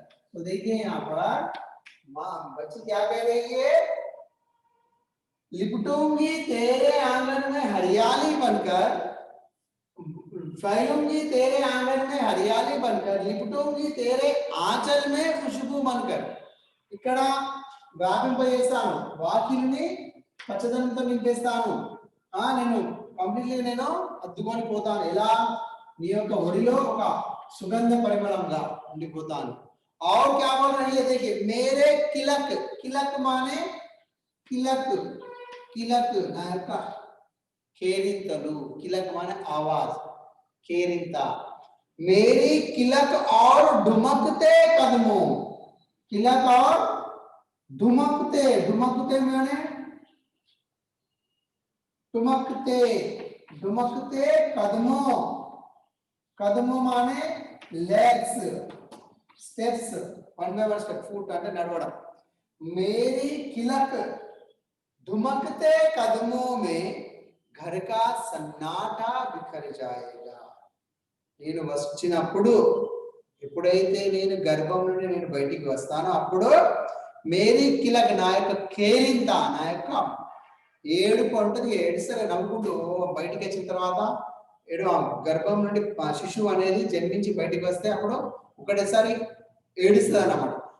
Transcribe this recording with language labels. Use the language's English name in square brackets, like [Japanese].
[Hindi] तो देखिए यहाँ पर माँ बच्ची क्या कह रही है, लिपटूंगी तेरे आंगन में हरियाली बनकर, फैलूंगी तेरे आंगन में हरियाली बनकर, लिपटूंगी तेरे आंचल में खुशबू बनकर। [Telugu] ఇక్కడ వ్యాపింపజేస్తాను, వాకిలిని పచ్చదనంతో నింపేస్తాను, నేను కంప్లీట్లీ నేను అద్దుకొని పోతాను, ఎలా నీ యొక్క ఒడిలో ఒక సుగంధ పరిమళంగా ఉండిపోతాను। [Hindi] और क्या बोल रही है देखिए, मेरे किलक, किलक माने किलक, किलक [Telugu] నా యొక్క కేరింతలు, [Hindi] किलक माने आवाज, केरिंता, मेरी किलक और ढुमकते कदमों, किलक और ढुमकते, ढुमकते माने ढुमकते, ढुमकते कदमों, कदमों माने legs, steps, one by one step, foot [Telugu] అంటే నడవడం। [Hindi] मेरी किलक ढुमकते कदमों में घर का सन्नाटा बिखर जाएगा। [Telugu] నేను వచ్చినప్పుడు, ఎప్పుడైతే నేను గర్భం నుండి నేను బయటికి వస్తానో అప్పుడు మేరీ కిలక్ నా యొక్క కేరింత, నా యొక్క ఏడుపు ఉంటుంది, ఏడుస్తారు నవ్వుకుంటూ బయటికి వచ్చిన తర్వాత గర్భం నుండి శిశువు అనేది జన్మించి బయటికి వస్తే అప్పుడు ఒకటేసారి ఏడుస్తుంది అన్నమాట।